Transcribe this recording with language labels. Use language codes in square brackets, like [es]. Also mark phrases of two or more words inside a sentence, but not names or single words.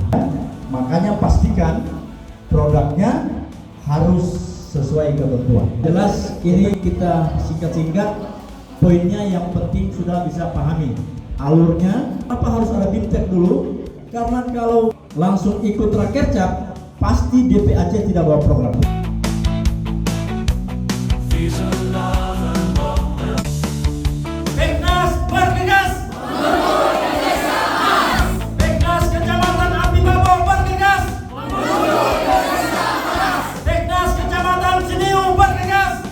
[id] Makanya pastikan produknya harus sesuai ketentuan. Jelas ini kita singkat-singkat, poinnya yang penting sudah bisa pahami alurnya. Apa harus ada BIMTEK dulu? Karena kalau langsung ikut Rakercap, pasti DPAC tidak bawa program. Teknas bergegas. Teknas Kecamatan Api Babo bergegas. Teknas Kecamatan Siniu bergegas.